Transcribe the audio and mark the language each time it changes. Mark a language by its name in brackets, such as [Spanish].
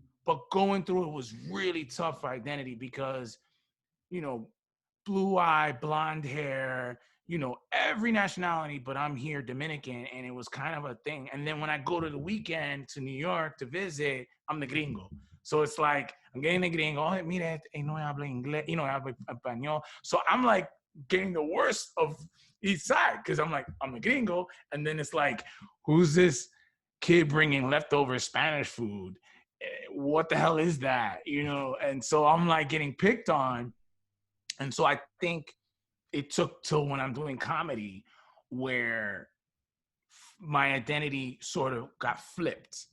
[English] But going through it was really tough for identity because, blue eye, blonde hair, every nationality, but I'm here Dominican, and it was kind of a thing. And then when I go to the weekend to New York to visit, I'm the gringo. So it's like, I'm getting the gringo, oh, [Spanish] mire, no habla inglés, habla español. [English] So I'm like getting the worst of each side because I'm like, I'm the gringo. And then it's like, who's this kid bringing leftover Spanish food? What the hell is that? And so I'm like getting picked on. And so I think it took till when I'm doing comedy where my identity sort of got flipped.